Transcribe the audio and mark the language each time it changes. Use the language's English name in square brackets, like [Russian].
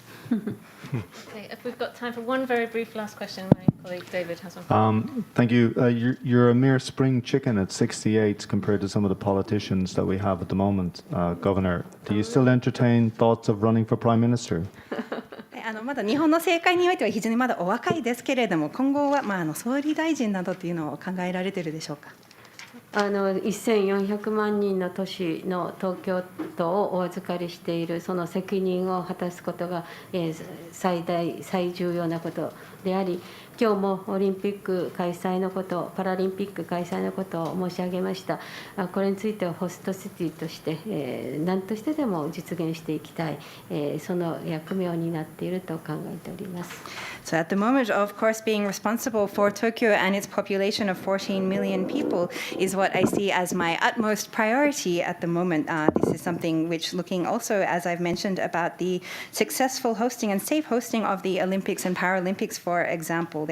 [English] Okay, if we've got time for one very brief last question, my colleague David has one. Thank you. You're a mere spring chicken at 68 compared to some of the politicians that we have at the moment. Governor, do you still entertain thoughts of running for Prime Minister? [Japanese] まだ日本の政界においては非常にまだお若いですけれども、今後は総理大臣などというのを考えられているでしょうか。 1400万人の都市の東京都をお預かりしているその責任を果たすことが最重要なことであり、今日もオリンピック開催のこと、パラリンピック開催のことを申し上げました。これについてはホストシティとして何としてでも実現していきたい、その役目を担っていると考えております。 [English] So at the moment, of course, being responsible for Tokyo and its population of 14 million people is what I see as my utmost priority at the moment. This is something which, looking also, as I've mentioned, about the successful hosting and safe hosting of the Olympics and Paralympics, for example.